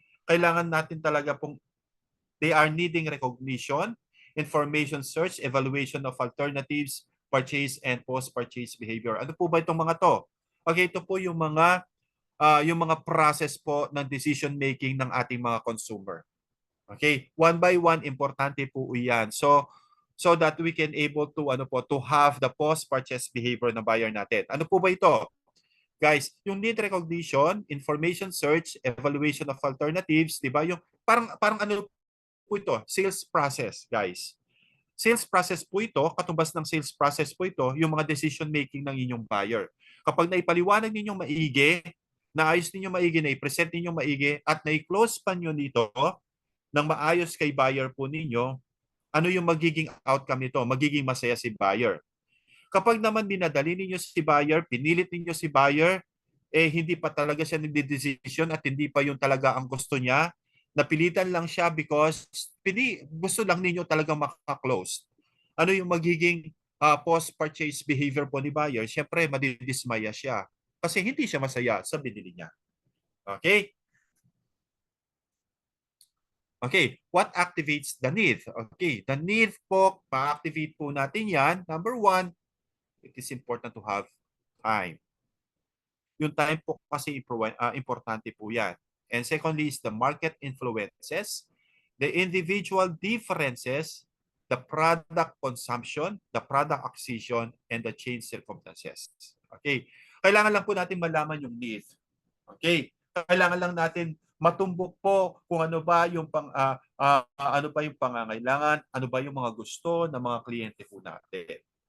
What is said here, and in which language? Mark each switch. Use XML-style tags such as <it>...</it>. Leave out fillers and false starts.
<tl>Kailangan natin talaga pong</tl> <en>they are needing recognition, information search, evaluation of alternatives, purchase and post-purchase behavior.</en> <tl>Ano po ba itong mga to? Okay, ito po yung mga process po ng decision making ng ating mga consumer. Okay, one by one importante po 'yan.</tl> <en>So that we can able to to have the post-purchase behavior</en> <tl>ng buyer natin. Ano po ba ito? Guys, yung need recognition, information search, evaluation of alternatives, 'di ba? Yung parang ano po ito, sales process, guys. Sales process po ito, katumbas ng sales process po ito, yung mga decision making ng inyong buyer. Kapag naipaliwanag ninyong maigi, naayos ninyong maigi, na-present ninyong maigi, at na-close pa nyo nito ng maayos kay buyer po ninyo, ano yung magiging outcome nito? Magiging masaya si buyer. Kapag naman dinadali ninyo si buyer, pinilit ninyo si buyer, hindi pa talaga siya nagde-decision at hindi pa yung talaga ang gusto niya, napilitan lang siya because gusto lang ninyo talaga makaklose. Ano yung magiging post-purchase behavior po ni buyer? Siyempre, madidismaya siya kasi hindi siya masaya sa binili niya. Okay?</tl> <en>Okay, what activates the need? Okay, the need po,</en> <tl>pa-activate po natin yan.</tl> <en>Number one, it is important to have time.</en> <tl>Yung time po kasi importante po yan.</tl> <en>And secondly is the market influences, the individual differences, the product consumption, the product acquisition, and the change circumstances.</en> <tl>Okay. Kailangan lang po natin malaman yung need. Okay. Kailangan lang natin matumbok po kung ano ba yung ano ba yung pangangailangan, ano ba yung mga gusto ng mga kliyente po natin.</tl>